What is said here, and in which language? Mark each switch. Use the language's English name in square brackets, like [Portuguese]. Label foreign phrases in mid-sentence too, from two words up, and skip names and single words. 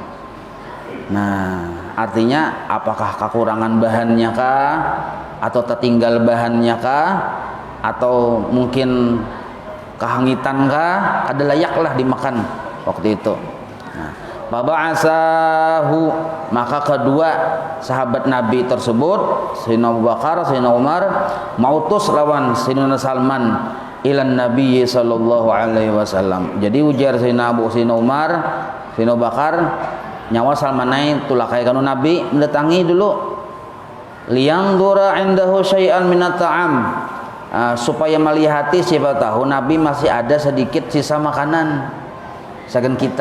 [Banjar] Nah, artinya apakah kekurangan bahannya kah, atau tertinggal bahannya kah, atau mungkin kehangitan kah, kada layaklah dimakan waktu itu. Nah, baba'asahu, maka kedua sahabat Nabi tersebut, Sayyidina Abu Bakar, Sayyidina Umar, mautus lawan Sayyidina Salman [Arabic] ilan Nabi sallallahu alaihi wasallam. [Banjar] Jadi ujar Sayyidina Umar, Sayyidina Abu Bakar, nyawa Salman naik tulakai kanu Nabi mendatangi dulu [Arabic] liyanzura indahu syai'an minat ta'am, [Banjar] supaya melihati siapa tahu Nabi masih ada sedikit sisa makanan sagan kita.